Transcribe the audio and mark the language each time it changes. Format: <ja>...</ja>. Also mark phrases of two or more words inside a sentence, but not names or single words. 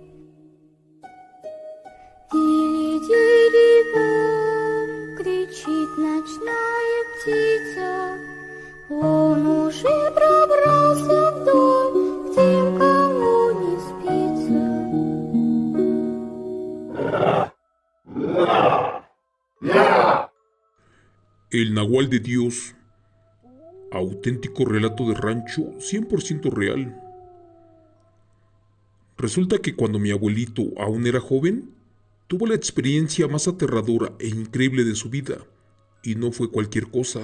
<ru>Дили-дили-бом, кричит ночная птица, он уже пробрался в дом, к тем, кому не спится.</ru> <es>El Nahual de Dios, auténtico relato de rancho 100% real. Resulta que cuando mi abuelito aún era joven, tuvo la experiencia más aterradora e increíble de su vida, y no fue cualquier cosa.</es>